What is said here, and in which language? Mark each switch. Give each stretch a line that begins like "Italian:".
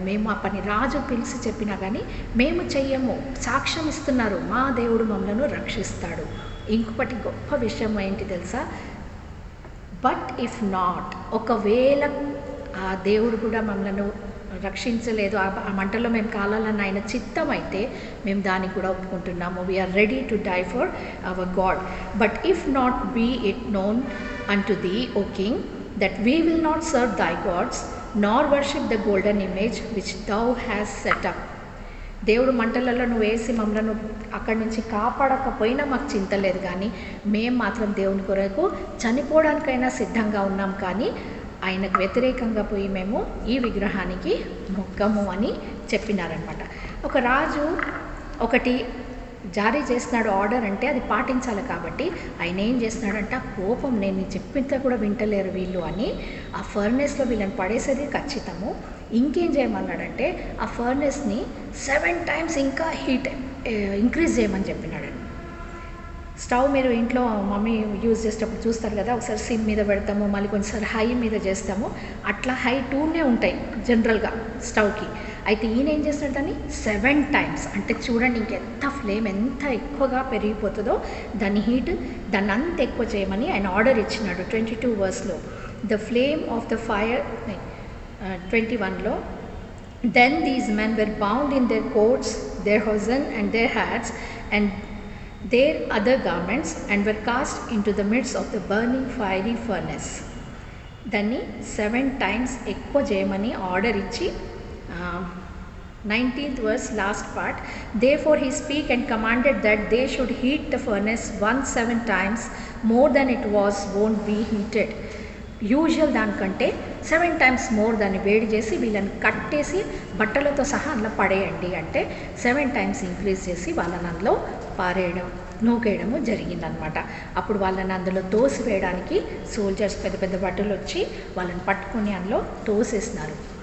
Telugu: మేము ఆ పని రాజు పిలిచి చెప్పినా కానీ మేము చెయ్యము, సాక్ష్యం ఇస్తున్నారు మా దేవుడు మమ్మల్ని రక్షిస్తాడు. ఇంకొకటి గొప్ప విషయం ఏంటి తెలుసా,
English: but if not,
Telugu: ఒకవేళ ఆ దేవుడు కూడా మమ్మల్ని రక్షించలేదు, ఆ మంటలో మేము కాలాలని ఆయన చిత్తం అయితే మేము దానికి కూడా ఒప్పుకుంటున్నాము.
English: We are ready to die for our god. But if not be it known unto thee, O king, that we will not serve thy gods, nor worship the golden image which thou hast set up.
Telugu: దేవుడు మంటలలో నువ్వు వేసి మమ్మల్ని అక్కడి నుంచి కాపాడకపోయినా మాకు చింత లేదు, కానీ మేము మాత్రం దేవుని కొరకు చనిపోవడానికైనా సిద్ధంగా ఉన్నాం, కానీ ఆయనకు వ్యతిరేకంగా పోయి మేము ఈ విగ్రహానికి మొక్కము అని చెప్పినారనమాట. ఒక రాజు ఒకటి జారీ చేస్తున్నాడు ఆర్డర్ అంటే అది పాటించాలి కాబట్టి ఆయన ఏం చేస్తున్నాడంట, కోపం నేను చెప్పితే కూడా వింటలేరు వీళ్ళు అని ఆ ఫర్నెస్లో వీళ్ళని పడేసేది ఖచ్చితము. ఇంకేం చేయమన్నాడంటే ఆ ఫర్నెస్ని 7 times ఇంకా హీట్ ఇంక్రీజ్ చేయమని చెప్పినాడు. స్టవ్ మీరు ఇంట్లో మమ్మీ యూజ్ చేసేటప్పుడు చూస్తారు కదా, ఒకసారి సిమ్ మీద పెడతాము, మళ్ళీ కొంచెంసారి హై మీద చేస్తాము. అట్లా హై 2నే ఉంటాయి జనరల్గా స్టవ్కి. అయితే ఈయన ఏం చేస్తాడు దాన్ని 7 times. అంటే చూడండి ఇంకెంత ఫ్లేమ్ ఎంత ఎక్కువగా పెరిగిపోతుందో దాని హీట్, దాన్ని అంత ఎక్కువ చేయమని ఆయన ఆర్డర్ ఇచ్చినాడు 22 verseలో.
English: The flame of the fire 21లో, then these men were bound in their coats, their hosen and their hats and their other garments and were cast into the midst of the burning fiery furnace.
Telugu: దాన్ని 7 times ఎక్కువ చేయమని order ఇచ్చి
English: 19th verse last part, therefore he spake and commanded that they should heat the furnace 7 times more than it won't be heated.
Telugu: Usual దానికంటే 7 times more దాన్ని వేడి చేసి వీళ్ళని కట్టేసి బట్టలతో సహా అందులో పడేయండి అంటే 7 times ఇంక్రీజ్ చేసి వాళ్ళని అందులో పారేయడం, నూకేయడము జరిగిందనమాట. అప్పుడు వాళ్ళని అందులో తోసివేయడానికి సోల్జర్స్ పెద్ద పెద్ద బట్టలు వచ్చి వాళ్ళని పట్టుకొని అందులో తోసేసినారు.